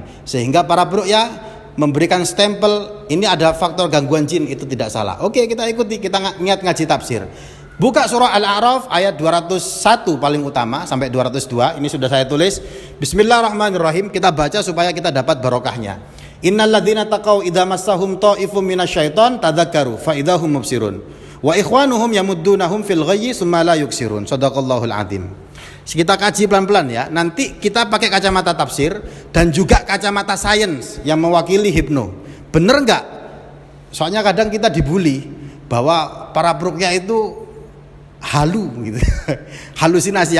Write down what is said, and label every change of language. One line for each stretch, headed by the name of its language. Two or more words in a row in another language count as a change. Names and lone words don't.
Indonesian: Sehingga para ruqyah memberikan stempel ini ada faktor gangguan jin, itu tidak salah. Oke, kita ikuti, kita niat ngaji tafsir. Buka surah Al-A'raf ayat 201 paling utama sampai 202. Ini sudah saya tulis. Bismillahirrahmanirrahim. Kita baca supaya kita dapat barokahnya.
Arabic: إن الذين اتقوا إذا مسهم طائف من الشيطان تذكروا فإذا هم مبصرون. وإخوانهم يمدونهم في الغي ثم لا يقصرون. صدق الله العظيم.
Indonesian: Kita kaji pelan-pelan ya. Nanti kita pakai kacamata tafsir dan juga kacamata sains yang mewakili hipno. Bener enggak? Soalnya kadang kita dibully bahwa para ruqyah itu halu gitu. Halusinasi.